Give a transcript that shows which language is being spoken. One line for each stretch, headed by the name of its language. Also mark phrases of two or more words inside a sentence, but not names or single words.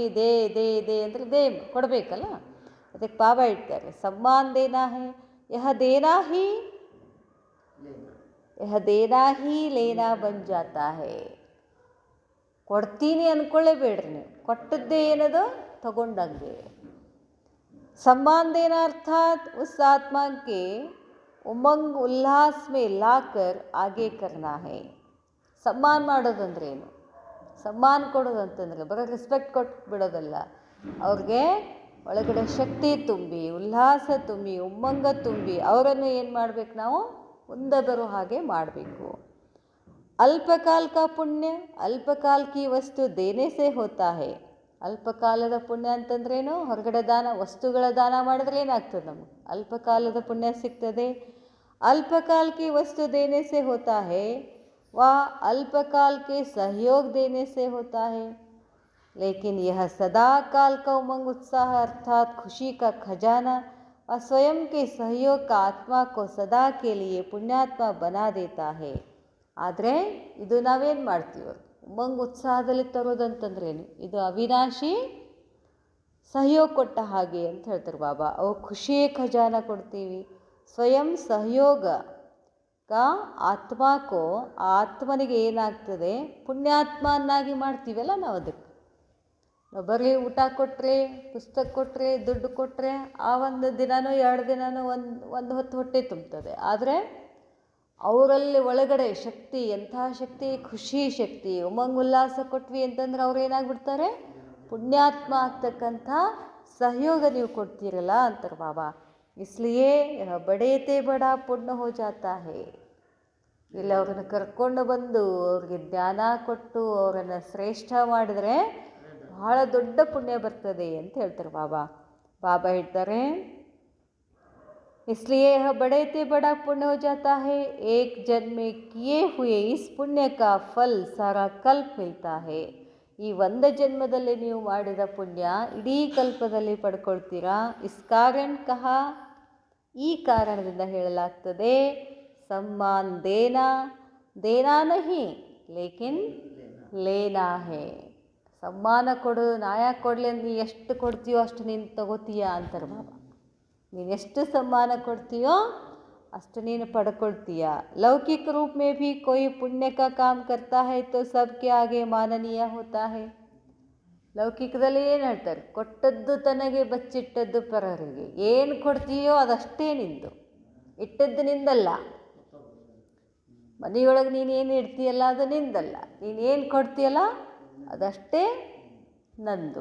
Kannada: ದೇ ಅಂದರೆ ಕೊಡಬೇಕಲ್ಲ. ಅದಕ್ಕೆ ಬಾಬಾ ಹೇಳ್ತಾರೆ,
Hindi: सम्मान देना है, यह देना ही लेना बन जाता है.
Kannada: ಕೊಡ್ತೀನಿ ಅಂದ್ಕೊಳ್ಳೇಬೇಡ್ರಿ ನೀವು, ಕೊಟ್ಟದ್ದೇ ಏನದು ತಗೊಂಡಂಗೆ.
Hindi: सम्मान देना अर्थात उस आत्मा के उमंग उल्लास में लाकर आगे करना है.
Kannada: ಸಮ್ಮಾನ ಮಾಡೋದಂದ್ರೆ ಏನು? ಸಮ್ಮಾನ ಕೊಡೋದಂತಂದರೆ ಬರೀ ರೆಸ್ಪೆಕ್ಟ್ ಕೊಟ್ಟು ಬಿಡೋದಲ್ಲ. ಅವ್ರಿಗೆ ಒಳಗಡೆ ಶಕ್ತಿ ತುಂಬಿ, ಉಲ್ಲಾಸ ತುಂಬಿ, ಉಮ್ಮಂಗ ತುಂಬಿ ಅವರನ್ನು ಏನು ಮಾಡಬೇಕು? ನಾವು ಮುಂದೆ ಬರೋ ಹಾಗೆ ಮಾಡಬೇಕು.
Hindi: अल्पकाल का पुण्य अल्पकाल की वस्तु देने से होता है.
Kannada: ಅಲ್ಪಕಾಲದ ಪುಣ್ಯ ಅಂತಂದ್ರೇನು? ಹೊರಗಡೆ ದಾನ, ವಸ್ತುಗಳ ದಾನ ಮಾಡಿದ್ರೆ ಏನಾಗ್ತದೆ? ನಮಗೆ ಅಲ್ಪಕಾಲದ ಪುಣ್ಯ ಸಿಗ್ತದೆ.
Hindi: अल्पकाल की वस्तु देने से होता है वह अल्पकाल के सहयोग देने से होता है, लेकिन यह सदा काल का उमंग उत्साह अर्थात खुशी का खजाना और स्वयं के सहयोग का आत्मा को सदा के लिए पुण्यात्मा बना देता है.
Kannada: ಆದರೆ ಇದು ನಾವೇನು ಮಾಡ್ತೀವಿ? ಉಮಂಗ್ ಉತ್ಸಾಹದಲ್ಲಿ ತರೋದಂತಂದ್ರೇನು? ಇದು ಅವಿನಾಶಿ ಸಹಯೋಗ ಕೊಟ್ಟ ಹಾಗೆ ಅಂತ ಹೇಳ್ತಾರೆ ಬಾಬಾ. ಅವು ಖುಷಿಯೇ ಖಜಾನ ಕೊಡ್ತೀವಿ.
Hindi: स्वयं सहयोग का आत्मको,
Kannada: ಆ ಆತ್ಮನಿಗೆ ಏನಾಗ್ತದೆ? ಪುಣ್ಯಾತ್ಮನ್ನಾಗಿ ಮಾಡ್ತೀವಲ್ಲ ನಾವು. ಅದಕ್ಕೆ ನಾವು ಬರೀ ಊಟ ಕೊಟ್ಟರೆ, ಪುಸ್ತಕ ಕೊಟ್ಟರೆ, ದುಡ್ಡು ಕೊಟ್ಟರೆ ಆ ಒಂದು ದಿನನೋ 2 ದಿನನೋ ಒಂದು ಹೊತ್ತು ಹೊಟ್ಟೆ ತುಂಬ್ತದೆ. ಆದರೆ ಅವರಲ್ಲಿ ಒಳಗಡೆ ಶಕ್ತಿ, ಎಂತಹ ಶಕ್ತಿ? ಖುಷಿ ಶಕ್ತಿ, ಉಮಂಗ್ ಉಲ್ಲಾಸ ಕೊಟ್ವಿ ಅಂತಂದ್ರೆ ಅವ್ರು ಏನಾಗ್ಬಿಡ್ತಾರೆ? ಪುಣ್ಯಾತ್ಮ ಆಗ್ತಕ್ಕಂಥ ಸಹಯೋಗ ನೀವು ಕೊಡ್ತೀರಲ್ಲ ಅಂತಾರೆ ಬಾಬಾ.
Hindi: इसलिए यह बड़े ते बड़ा पुण्य हो जाता है.
Kannada: ಇಲ್ಲಿ ಅವ್ರನ್ನ ಕರ್ಕೊಂಡು ಬಂದು ಅವ್ರಿಗೆ ಜ್ಞಾನ ಕೊಟ್ಟು ಅವರನ್ನು ಶ್ರೇಷ್ಠ ಮಾಡಿದರೆ ಬಹಳ ದೊಡ್ಡ ಪುಣ್ಯ ಬರ್ತದೆ ಅಂತ ಹೇಳ್ತಾರೆ ಬಾಬಾ. ಬಾಬಾ ಹೇಳ್ತಾರೆ,
Hindi: इसलिए यह बड़े ते बड़ा पुण्य हो जाता है. एक जन्म में किए हुए इस पुण्य का फल सारा कल्प मिलता है.
Kannada: ಈ ಒಂದು ಜನ್ಮದಲ್ಲಿ ನೀವು ಮಾಡಿದ ಪುಣ್ಯ ಇಡೀ ಕಲ್ಪದಲ್ಲಿ ಪಡ್ಕೊಳ್ತೀರಾ.
Hindi: इस कारण कहा,
Kannada: ಈ ಕಾರಣದಿಂದ ಹೇಳಲಾಗ್ತದೆ,
Hindi: सम्मान देना, देना नहीं लेकिन लेना है.
Kannada: ಸಮ್ಮಾನ ಕೊಡು, ನಾ ಯಾಕೆ ಕೊಡಲಿ? ನೀ ಎಷ್ಟು ಕೊಡ್ತೀಯೋ ಅಷ್ಟು ನೀನು ತಗೋತೀಯ ಅಂತಾರೆ ಬಾಬಾ. ನೀನು ಎಷ್ಟು ಸಮ್ಮಾನ ಕೊಡ್ತೀಯೋ ಅಷ್ಟು ನೀನು ಪಡ್ಕೊಳ್ತೀಯ.
Hindi: लौकिक रूप में भी कोई पुण्य का काम करता है तो सबके आगे माननीय होता है.
Kannada: ಲೌಕಿಕದಲ್ಲಿ ಏನು ಹೇಳ್ತಾರೆ? ಕೊಟ್ಟದ್ದು ತನಗೆ, ಬಚ್ಚಿಟ್ಟದ್ದು ಪರರಿಗೆ. ಏನು ಕೊಡ್ತೀಯೋ ಅದಷ್ಟೇ ನಿಂದು, ಇಟ್ಟದ್ದು ನಿಂದಲ್ಲ. ಮನೆಯೊಳಗೆ ನೀನೇನು ಇಡ್ತೀಯಲ್ಲ ಅದು ನಿಂದಲ್ಲ, ನೀನೇನು ಕೊಡ್ತೀಯಲ್ಲ ಅದಷ್ಟೇ ನಂದು.